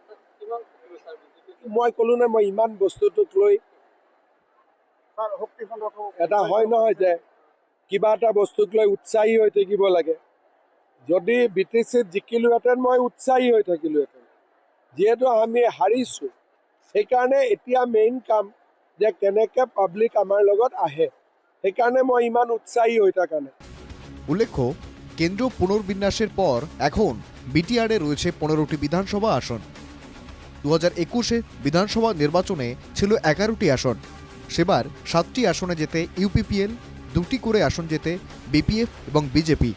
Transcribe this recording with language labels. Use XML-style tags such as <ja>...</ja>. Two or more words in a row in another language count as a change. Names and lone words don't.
<as>মই ক'লো নে, মই ইমান বস্তুটোক লৈ এটা হয় নহয় যে কিবা এটা বস্তুক লৈ উৎসাহী হৈ থাকিব লাগে। যদি BTCত জিকিলোহেঁতেন মই উৎসাহী হৈ থাকিলোহেঁতেন। যিহেতু আমি হাৰিছোঁ, সেইকাৰণে এতিয়া মেইন কাম যে কেনেকৈ পাব্লিক আমাৰ লগত আহে, সেইকাৰণে মই ইমান উৎসাহী হৈ থকা নাই।</as> <bn>উল্লেখ্য, কেন্দ্র পুনর্বিন্যাসের পর এখন বিটিআরে রয়েছে 15টি বিধানসভা আসন। 2021-এ বিধানসভা নির্বাচনে ছিল 11টি আসন। সেবার 7টি আসনে যেতে ইউপিপিএল, 2টি করে আসন যেতে বিপিএফ এবং বিজেপি।</bn>